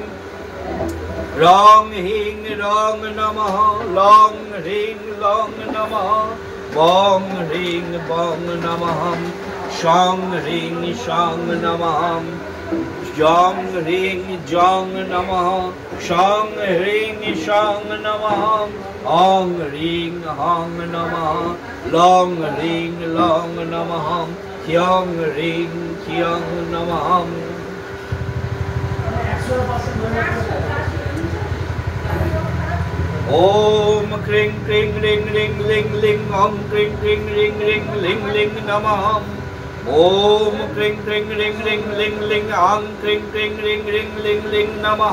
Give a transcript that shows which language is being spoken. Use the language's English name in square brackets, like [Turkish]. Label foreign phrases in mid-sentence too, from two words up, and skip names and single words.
[Sanskrit] রং হিং রং নমঃ লং রিং লং নমঃ বং রিং বং নমঃ শং রিং শং নমঃ জং রিং জং নমঃ শং রিং শং নমঃ অং রিং হং নমঃ লং রিং লং নমঃ খ্যং রিং খ্যং নমঃ। ओम क्रीं क्रीं रिंग रिंग लिंग लिंग ओम क्रीं क्रीं रिंग रिंग लिंग लिंग नमः। ओम क्रीं क्रीं रिंग रिंग लिंग लिंग आं क्रीं क्रीं रिंग रिंग लिंग लिंग नमः।